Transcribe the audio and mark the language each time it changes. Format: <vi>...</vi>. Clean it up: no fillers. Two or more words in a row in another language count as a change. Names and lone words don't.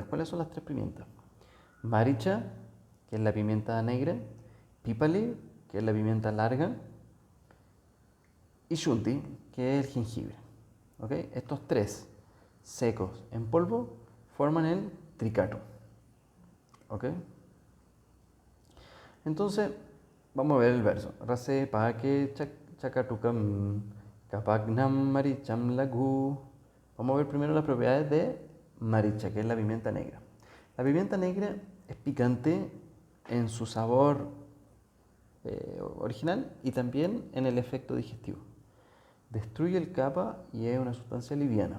<es>¿Cuáles son las 3 pimientas? Maricha, que es la pimienta negra, pipali, que es la pimienta larga, y shunti, que es el jengibre. ¿Ok? Estos 3 secos en polvo forman el tricato. ¿Ok? Entonces, vamos a ver el verso.</es> <sa>Rase paake chakatukam kapagnam maricham lagu.</sa> <es>Vamos a ver primero las propiedades de maricha, que es la pimienta negra. La pimienta negra es picante en su sabor original y también en el efecto digestivo. Destruye el capa y es una sustancia liviana.</es>